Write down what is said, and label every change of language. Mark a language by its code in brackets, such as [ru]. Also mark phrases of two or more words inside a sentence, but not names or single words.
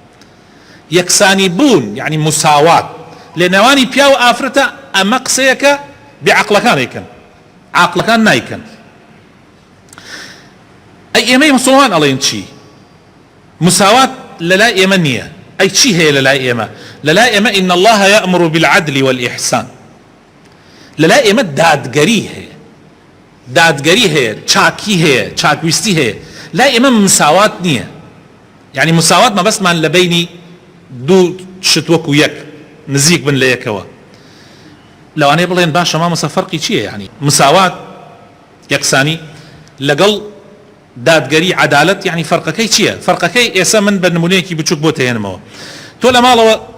[ckb] یەکسانی بوون یعنی مساوات لە نێوانی پیا و ئافرەتە، ئەمە قسەیەکە بێعەقڵەکان ئەیکەن، عاقڵەکان نایکەن. ئەی ئێمەی مسڵمان ئەڵێن چی؟ مساوات لەلای ئێمە نییە، [ar] أي شيء هي للا إما إن الله يأمر بالعدل والإحسان للا إما [ckb] دادگەری هەیە چاکی هەیە چاکویستی هەیە لا ئێمە مساوات نییە يعني مساوات ما بەسمان لە بینی دوو شت وەکو یەک نزیک بن لە یەکەوە لەوانەیە بڵێن باشە مامۆستا فەرقی چییە يعني مساوات یەکسانی لەگەڵ دادگەری عەدالەت يعني فەرقەکەی چییە فەرقەکەی ئێستا من بە نمونەیەکی بچووک بۆ تێنمەوە تۆ لە ماڵەوە